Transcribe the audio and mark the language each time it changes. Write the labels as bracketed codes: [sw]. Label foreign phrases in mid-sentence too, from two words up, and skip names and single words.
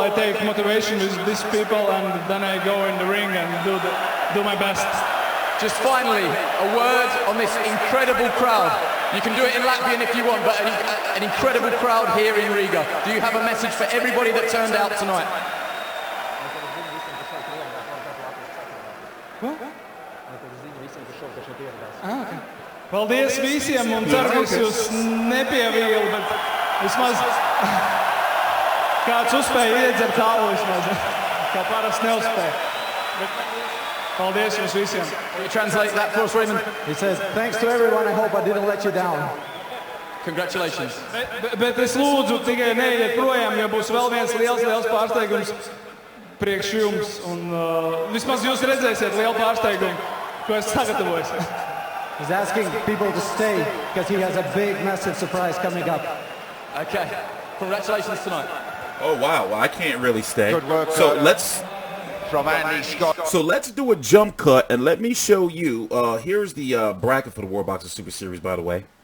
[en] I take motivation with these people, and then I go in the ring and do my best. Just finally, a word on this incredible crowd. You can do it in Latvian if you want, but an incredible crowd here in Riga. Do you have a message for everybody that turned out tonight? [lv] Paldies visiem, un ceru, ka jūs nepievīlu, bet vismaz kāds uzspēja iedzert tālu vismaz, kā parasti neuzspēja. Paldies jums visiem. [en] Can you translate that for us, Raymond? He says, thanks to everyone, I hope I didn't let you down. Congratulations. [lv] Bet es lūdzu tikai neiet projām, jo būs vēl viens liels pārsteigums priekš jums. Un vismaz jūs redzēsiet lielu pārsteigumu, ko es sagatavojos. [en] He's asking people to stay because he has a big, massive surprise coming up. Okay. Congratulations tonight. Oh wow, well, I can't really stay. Good work. So let's From Andy Scott. So let's do a jump cut and let me show you. Here's the bracket for the World Boxing Super Series, by the way.